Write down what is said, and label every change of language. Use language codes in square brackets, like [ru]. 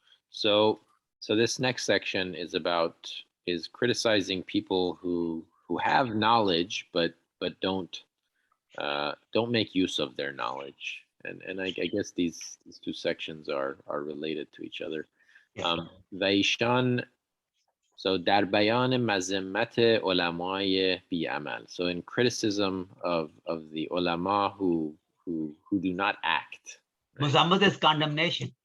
[en] So this next section is criticizing people who have knowledge but don't make use of their knowledge. And I guess these two sections are related to each other. Vaishan. So [fa] در بیان مذمت علمای بی‌عمل. [en] So in criticism of the ulama who do not act. Right? Muzammat is condemnation.